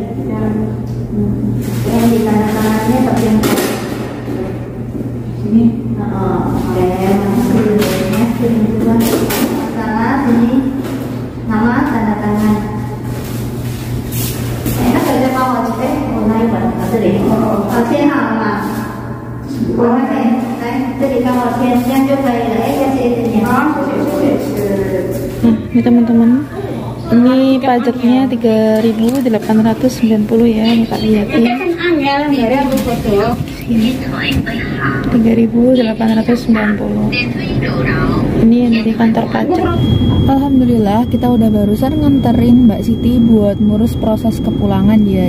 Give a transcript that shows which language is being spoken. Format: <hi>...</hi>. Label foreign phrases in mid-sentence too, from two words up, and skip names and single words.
<id>Yang di kanan-kanannya tapi yang sini. Oke, masih sini juga. Masalah sini. Nama tanda tangan. Enak saja mau cek. Oh, naik banget. Tadi. Oke, nama.</id> <zh>我还没来，这里刚好填填就可以了。哎，谢谢你。好，谢谢。</zh> <id>Ini teman-teman, ini pajaknya 3.890 ya, kita lihatin. 3.890. Ini yang dari kantor pajak. Alhamdulillah kita udah barusan nganterin Mbak Siti buat ngurus proses kepulangan dia.</id>